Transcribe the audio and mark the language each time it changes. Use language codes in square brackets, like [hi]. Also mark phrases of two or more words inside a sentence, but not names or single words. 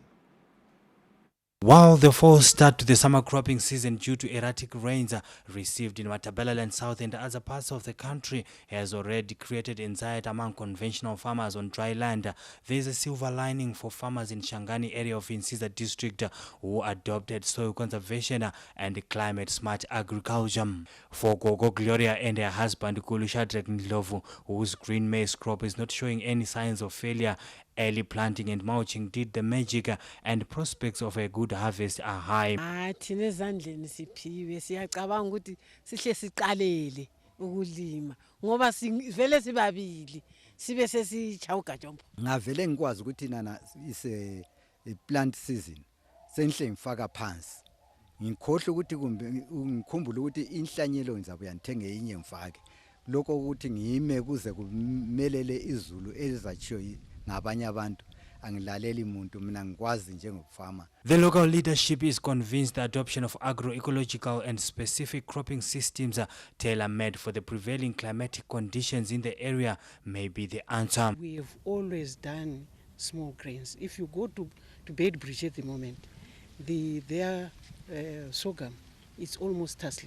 [en] While the false start to the summer cropping season due to erratic rains received in Matabeleland South and other parts of the country has already created anxiety among conventional farmers on dry land, there is a silver lining for farmers in Shangani area of Insiza district who adopted soil conservation and climate-smart agriculture. For Gogo Gloria and her husband Kulusha Ndlovu, whose green maize crop is not showing any signs of failure, early planting and mulching did the magic and prospects of a good harvest are high. [nd] Thina ezandleni siphiwe siyacabanga ukuthi sihle siqalele ukulima ngoba sivele sibabili sibe sesichawuka jombo. Ngavele ngikwazi ukuthi nana ise [en] plant season [nd] senhle ngifaka phansi. Ngikhohle ukuthi kumbe ngikhumbule ukuthi inhlanyelo ngizabuya ngithenge inye ngifake. Lokho ukuthi ngime kuze kumelele izulu elizachiyo ngabanye abantu. [en] The local leadership is convinced the adoption of agroecological and specific cropping systems tailor-made for the prevailing climatic conditions in the area may be the answer. We have always done small grains. If you go to Bridget at the moment, their sorghum is almost tussling.